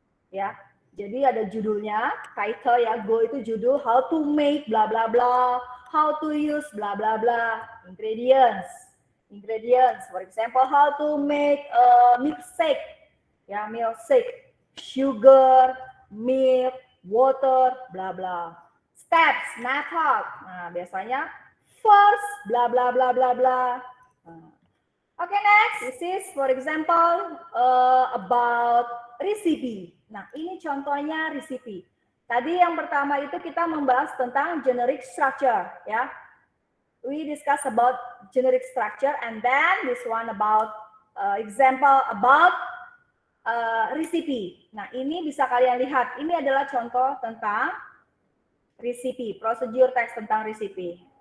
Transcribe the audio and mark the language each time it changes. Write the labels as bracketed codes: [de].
[id] Ya, jadi ada judulnya, [en] title ya, [id] goal itu judul, [en] how to make bla bla bla, how to use bla bla bla, ingredients, for example, how to make a milkshake, ya, milkshake, sugar, milk, water, bla bla. Steps, method, [id] nah biasanya [en] first, bla bla bla bla bla. Okay, next, this is for example about recipe. [id] Nah, ini contohnya recipe. Tadi yang pertama itu kita membahas tentang generic structure, ya. [en] we discuss about generic structure, and then this one about example about recipe. [id] Nah, ini bisa kalian lihat. Ini adalah contoh tentang recipe, prosedur teks tentang recipe.